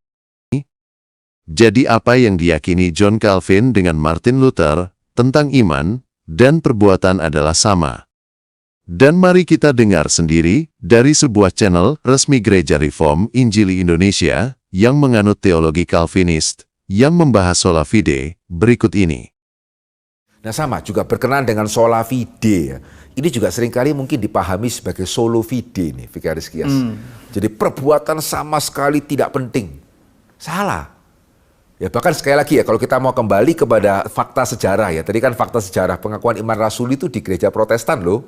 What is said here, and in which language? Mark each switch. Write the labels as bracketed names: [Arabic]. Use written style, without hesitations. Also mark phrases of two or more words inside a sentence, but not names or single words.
[Indonesian] Jadi apa yang diyakini John Calvin dengan Martin Luther tentang iman dan perbuatan adalah sama. Dan mari kita dengar sendiri dari sebuah channel resmi Gereja Reform Injili Indonesia yang menganut teologi Calvinis yang membahas [Latin] sola fide [Indonesian] berikut ini. Nah sama juga berkenaan dengan [Latin] sola fide [Indonesian] ya. Ini juga seringkali mungkin dipahami sebagai [Latin] solo fide [Indonesian] nih, Vikaris Kias. Jadi perbuatan sama sekali tidak penting. Salah. Ya bahkan sekali lagi ya, kalau kita mau kembali kepada fakta sejarah ya. Tadi kan fakta sejarah pengakuan iman rasuli itu di gereja Protestan loh.